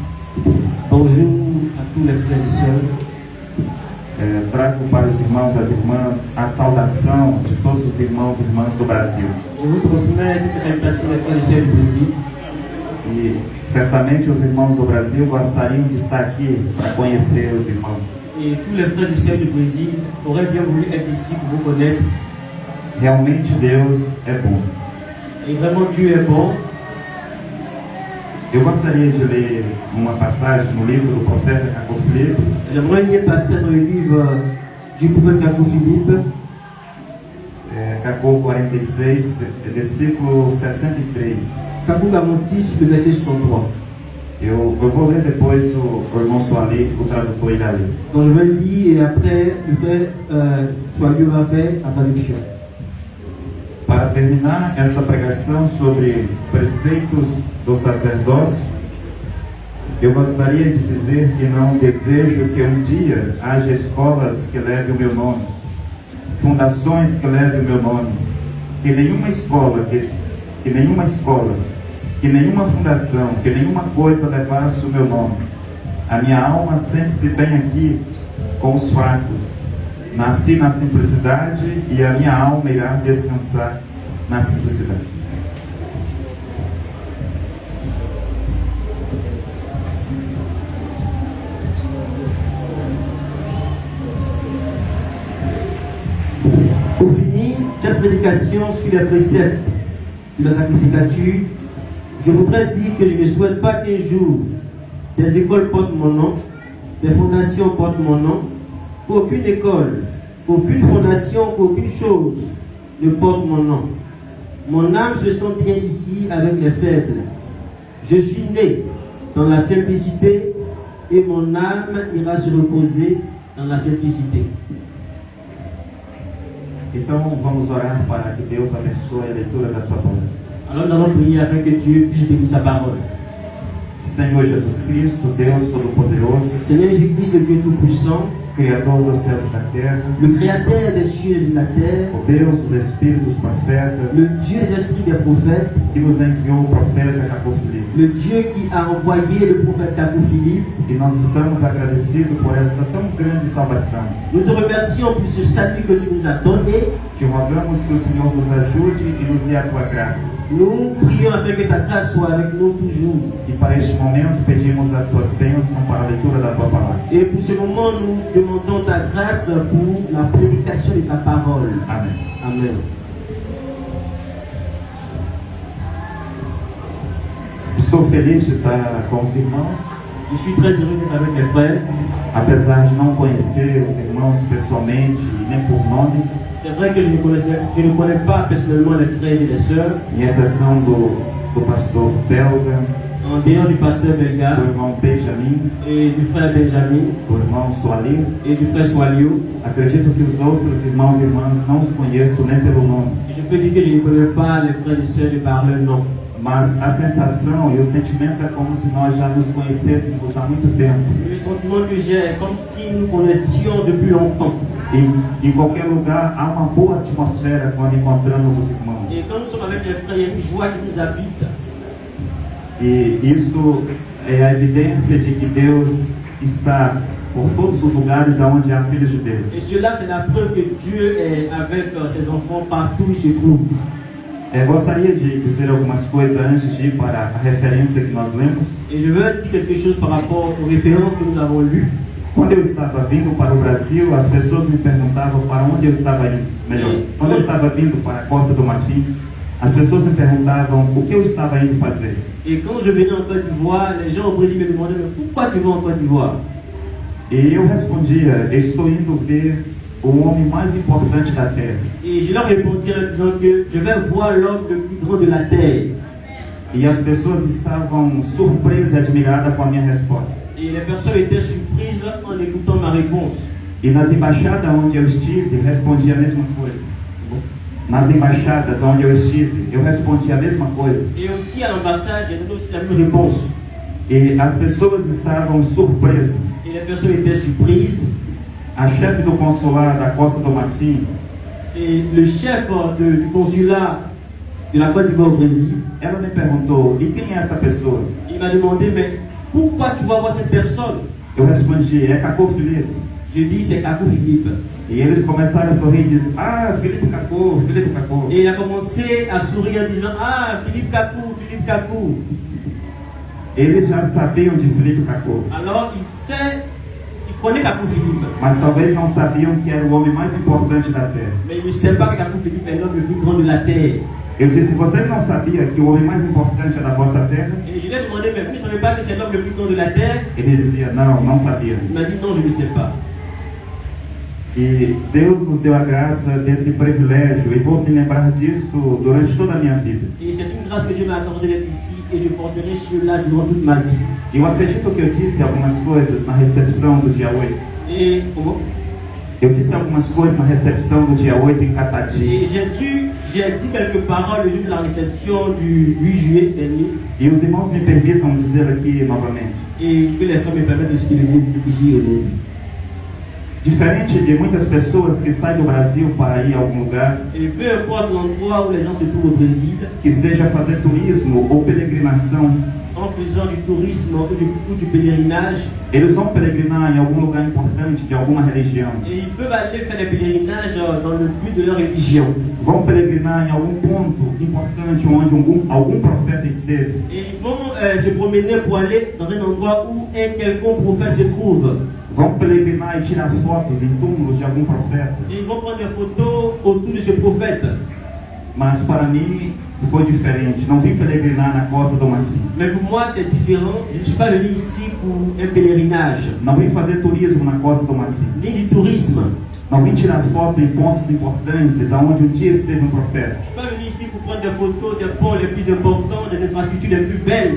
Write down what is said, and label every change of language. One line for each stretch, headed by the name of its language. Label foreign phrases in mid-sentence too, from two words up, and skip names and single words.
French: Bonjour à tous les frères et sœurs.
Portuguese: Trago para os irmãos e as irmãs a saudação de todos os irmãos e irmãs do Brasil.
French: Je vous transmets toutes les salutations des frères et sœurs du Brésil.
Portuguese: E certamente os irmãos do Brasil gostariam de estar aqui para conhecer os irmãos.
French: Et tous les frères et sœurs du Brésil auraient bien voulu être ici pour vous connaître.
Portuguese: Realmente Deus é bom.
French: Et vraiment Dieu est bon.
Portuguese: Eu gostaria de ler uma passagem no livro do profeta Caco Filipe.
French: J'aimerais lire passer dans le livre du prophète Caco Philippe.
Portuguese: Caco 46, versículo 63. Caco 46,
French: le verset 63.
Portuguese: Eu vou ler depois, o irmão Soali, o tradutor, irá ler.
French: Donc je vais le lire et après le frère Soali va faire la traduction.
Portuguese: Para terminar esta pregação sobre preceitos do sacerdócio, eu gostaria de dizer que não desejo que um dia haja escolas que levem o meu nome, fundações que levem o meu nome, que nenhuma escola, que nenhuma fundação, que nenhuma coisa levasse o meu nome. A minha alma sente-se bem aqui com os fracos. Nasci na simplicidade e a minha alma irá descansar na simplicidade.
French: Pour finir cette prédication sur les préceptes de la sacrificature, je voudrais dire que je ne souhaite pas qu'un jour des écoles portent mon nom, des fondations portent mon nom, qu'aucune école, qu'aucune fondation, qu'aucune chose ne porte mon nom. Mon âme se sent bien ici avec les faibles. Je suis né dans la simplicité et mon âme ira se reposer dans la simplicité.
Portuguese: Então vamos orar para que Deus abençoe a leitura da sua palavra.
French: Alors nous allons prier afin que Dieu puisse bénir sa parole.
Portuguese: Senhor Jesus Cristo, Deus Todo-Poderoso,
French: Seigneur Jésus-Christ, le Dieu Tout-Puissant,
Portuguese: Criador dos céus e da terra,
French: le Créateur des cieux et de la terre,
Portuguese: o Deus dos Espíritos Profetas,
French: le Dieu des esprits des prophètes,
Portuguese: que nos enviou o profeta Caco Filipe.
French: le Dieu qui a envoyé le prophète Caco Philippe.
Portuguese: E nós estamos agradecidos por esta tão grande salvação.
French: Nous te remercions pour ce salut que tu nous as donné.
Portuguese: Te rogamos que o Senhor nos ajude e nos dê a tua graça.
French: Nous prions afin que ta grâce soit avec nous toujours.
Portuguese: E para este momento pedimos as tuas bênçãos para a leitura da tua palavra.
French: Et pour ce moment, nous demandons ta grâce pour la prédication de ta parole.
Portuguese: Amém.
French: Amen.
Portuguese: Estou feliz de estar com os irmãos,
French: Je suis très heureux d'être avec mes frères.
Portuguese: apesar de não conhecer os irmãos pessoalmente e nem por nome,
French: C'est vrai que je ne connais pas personnellement les frères et les sœurs.
Portuguese: em exceção do pastor belga,
French: En dehors du pasteur
Portuguese: do Belga irmão Benjamin,
French: et du frère Benjamin
Portuguese: do irmão Soali.
French: et du frère Soalio.
Portuguese: Acredito que os outros irmãos e irmãs não os conheço nem pelo nome,
French: Et je peux dire que je ne connais pas les frères et sœurs de par leur nom.
Portuguese: mas a sensação e o sentimento é como se nós já nos conhecêssemos há muito tempo.
French: Le sentiment que j'ai est comme si nous connaissions depuis longtemps.
Portuguese: Em qualquer lugar há uma boa atmosfera quando encontramos os irmãos.
French: Et quand nous sommes avec les frères, il y a une joie qui nous habite.
Portuguese: E isto é a evidência de que Deus está por todos os lugares onde há filhos de Deus.
French: Et cela, c'est la preuve que Dieu est avec ses enfants partout où ils se trouvent.
Portuguese: Gostaria de dizer algumas coisas antes de ir para a referência que nós lemos.
French: Et je veux dire quelque chose par rapport aux références que nous avons lues.
Portuguese: Quando eu estava vindo para o Brasil, as pessoas me perguntavam para onde eu estava indo. Melhor, quando eu estava vindo para a Costa do Marfim, as pessoas me perguntavam o que eu estava indo fazer.
French: Et quand je venais en Côte d'Ivoire, les gens au Brésil me demandaient mais pourquoi tu vas en Côte d'Ivoire?
Portuguese: E eu respondia, estou indo ver o homem mais importante da terra.
French: Et je leur répondis en disant que je vais voir l'homme le plus grand de la terre.
Portuguese: E as pessoas estavam surpresas e admiradas com a minha resposta.
French: Et les personnes étaient surprises en écoutant ma réponse.
Portuguese: E nas embaixadas onde eu estive, respondi a mesma coisa. Nas embaixadas onde eu estive, eu respondi a mesma coisa.
French: Et aussi à l'ambassade, j'ai donné aussi la même réponse.
Portuguese: E as pessoas estavam surpresas.
French: Et les personnes étaient surprises.
Portuguese: A chefe do consulado da Costa do Marfim,
French: Et le chef du consulat de la Côte d'Ivoire au Brésil,
Portuguese: ela me perguntou: e quem é essa pessoa?
French: il m'a demandé, mais pourquoi tu vas voir cette personne?
Portuguese: Eu respondi: é Cacô Filipe.
French: Je dis, c'est Kakou Philippe.
Portuguese: E eles começaram a sorrir e dizer: ah, Filipe Cacô, Filipe Cacô.
French: Et il a commencé à sourire en disant, ah, Philippe Kakou, Philippe Kakou.
Portuguese: Eles já sabiam de Filipe Cacô,
French: Alors il connaît Kakou Philippe.
Portuguese: mas talvez não sabiam que era o homem mais importante da Terra.
French: Mais il ne sait pas que Kakou Philippe est l'homme le plus grand de la terre.
Portuguese: Eu disse: vocês não sabiam que o homem mais importante é da vossa terra?
French: Et je lui ai demandé, mais vous ne savez pas que c'est l'homme le plus grand de la terre?
Portuguese: Ele dizia: não, não sabia.
French: Il m'a dit, non, je ne sais pas.
Portuguese: E Deus nos deu a graça desse privilégio, e vou me lembrar disso durante toda a minha vida.
French: Et c'est une grâce que Dieu m'a accordée d'être ici, et je porterai cela durant toute ma vie.
Portuguese: Eu acredito que eu disse algumas coisas na recepção do dia 8.
French: Et comment?
Portuguese: Eu disse algumas coisas na recepção do dia 8 em Catati.
French: Et j'ai dit quelques paroles le jour de la réception du 8 juillet dernier.
Portuguese: E os irmãos me permitam dizer aqui novamente.
French: Et que les frères me permettent de ce qu'il dit ici aujourd'hui.
Portuguese: Diferente de muitas pessoas que saem do Brasil para ir a algum lugar,
French: Et peu importe l'endroit où les gens se trouvent au Brésil,
Portuguese: que seja fazer turismo ou peregrinação,
French: en faisant du tourisme ou du pèlerinage,
Portuguese: eles vão peregrinar em algum lugar importante de alguma religião.
French: et ils peuvent aller faire des pèlerinages dans le but de leur religion.
Portuguese: Vão peregrinar em algum ponto importante onde algum profeta esteve.
French: Et ils vont se promener pour aller dans un endroit où un quelconque prophète se trouve.
Portuguese: Vão peregrinar e tirar fotos em túmulos de algum profeta.
French: Et ils vont prendre des photos autour de ce prophète.
Portuguese: Mas para mim foi diferente. Não vim peregrinar na Costa do Marfim.
French: Mais pour moi c'est différent. Je ne suis pas venu ici pour un pèlerinage,
Portuguese: Não vim fazer turismo na Costa do Marfim.
French: ni du tourisme.
Portuguese: Não vim tirar foto em pontos importantes aonde um dia esteve um profeta.
French: Je ne suis pas venu ici pour prendre des photos des ponts les plus importants, des infrastructures les plus belles.